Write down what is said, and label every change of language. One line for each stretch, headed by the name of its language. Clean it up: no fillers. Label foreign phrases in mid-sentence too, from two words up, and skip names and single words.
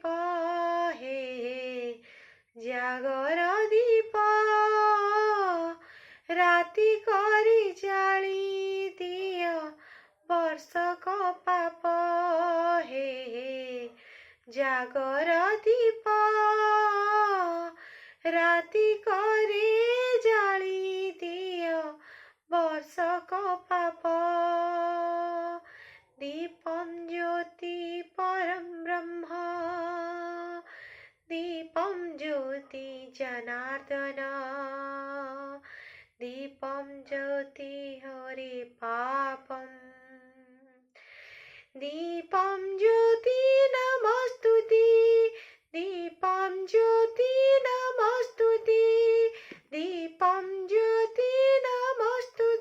Odia: ହେ ଜାଗର ଦୀପ ରାତି କରି ଜାଳି ଦିଅ ବର୍ଷକ ପାପ। ହେ ଜାଗର ଦୀପ ରାତି କରେ ଜାଳି ଦିଅ ବର୍ଷକ ପାପ।
Sanskrit: दीपं ज्योति परं ब्रह्म दीपं ज्योति जनार्दन दीपं ज्योति हरे पापम् दीपं ज्योति नमस्तुते दीपं ज्योति नमस्तुते दीपं ज्योति नमस्तुते।